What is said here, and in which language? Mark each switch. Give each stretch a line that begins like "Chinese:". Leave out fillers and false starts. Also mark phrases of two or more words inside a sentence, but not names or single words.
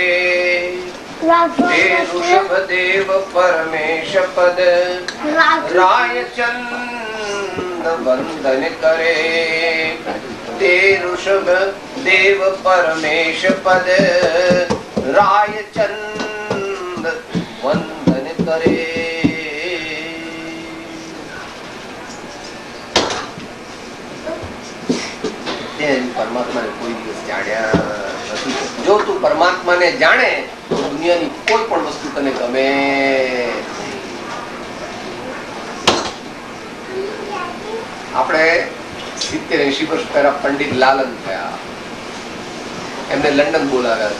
Hindi: हे ऋषभ देव परमेश पद राय चंद वंदन करे, ते ऋषभ देव परमेश पद राय चंद वंदन करे.
Gujarati: છે પરમાત્માને કોઈ દિવસ જાણ્યા નથી. જો તું પરમાત્માને જાણે તો દુનિયાની કોઈ પણ વસ્તુ તને ગમે. આપણે 70-80 વર્ષ પહેલા પંડિત લાલન થયા, એમને લંડન બોલાવ્યા હતા.